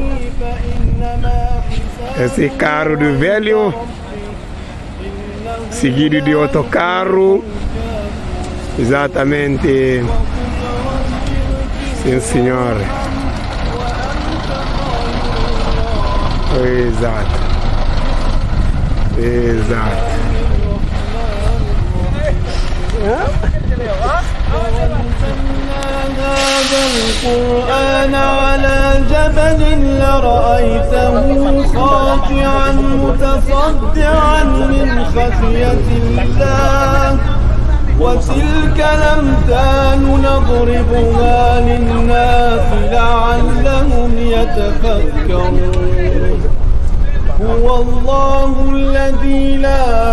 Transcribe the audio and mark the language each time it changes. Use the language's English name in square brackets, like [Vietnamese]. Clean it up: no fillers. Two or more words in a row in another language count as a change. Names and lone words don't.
[Portuguese] Esse carro do velho, seguido de outro carro, exatamente, sim senhor, exato, exato. [Arabic] هذا القرآن على جبل لرأيته خاشعا متصدعا من خشية الله وتلك الأمثال نضربها للناس لعلهم يتفكرون هو الله الذي لا